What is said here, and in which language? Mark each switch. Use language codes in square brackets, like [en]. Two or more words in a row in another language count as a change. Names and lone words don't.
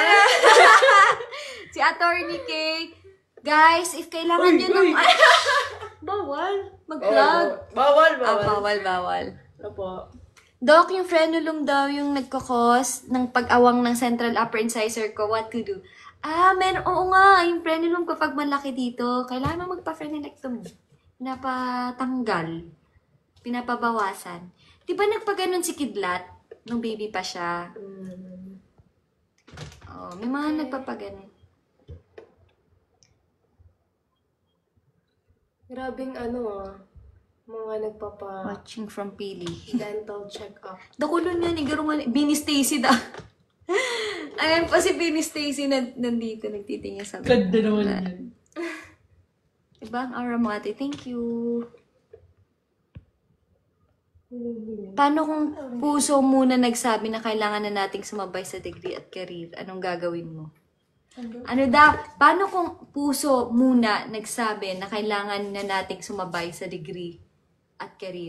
[tl] Si Attorney Kay. Guys, if kailangan nyo ng... Bawal. Mag-vlog. Bawal. Bawal. Opo. Doc, yung frenulum daw yung nagkakos ng pag-awang ng [en] central upper incisor [tl] ko. [en] What to do? [tl] Oo nga. Yung frenulum kapag malaki dito, kailangan mo magpa-frenectomy. Pinapatanggal. Pinapabawasan. Di ba nagpaganon si Kidlat? Nung baby pa siya. May mga nagpapaganon. Grabing mga nagpapa [en] Watching from Pili. dental check-up. [bik] Dakulon yan, igarungan. Bini Stacy da. [tl] Ayan pa si Bini Stacy nandito, nagtitingin sa Ganda naman yan. Diba ang aura mo ate? [en] Thank you. [tl] Paano kung puso muna nagsabi na kailangan na nating sumabay sa degree at career? Anong gagawin mo? Paano kung puso muna nagsabi na kailangan na nating sumabay sa degree at career?